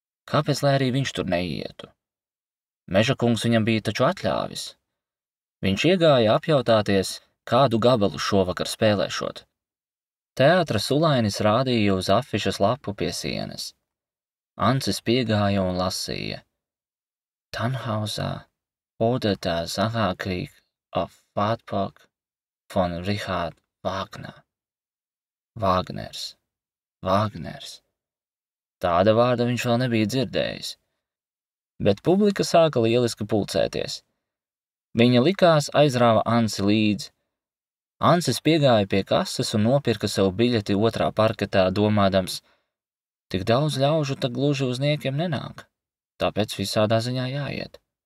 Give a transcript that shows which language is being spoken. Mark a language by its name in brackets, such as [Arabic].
[Latvian] Kāpēc, lai arī viņš tur neietu? Meža kungs viņam bija taču atļāvis. Viņš iegāja apjautāties, kādu gabalu šovakar spēlēšot. Teātra sulainis rādīja uz afišas lapu pie sienas. Ancis piegāja un lasīja. [German] Tannhauser oder der Sacharkrieg auf Wartburg von Richard Wagner. [Latvian] Vāgners. Tāda vārda viņš vēl nebija dzirdējis. Bet publika sāka lieliski pulcēties. Viņa likās aizrāva Anci līdzi. Ancis piegāja pie kases un nopirka sev biļeti otrā parketā, domādams, tik daudz ļaužu tak gluži uz niekiem nenāk, tāpēc visādā ziņā jāiet.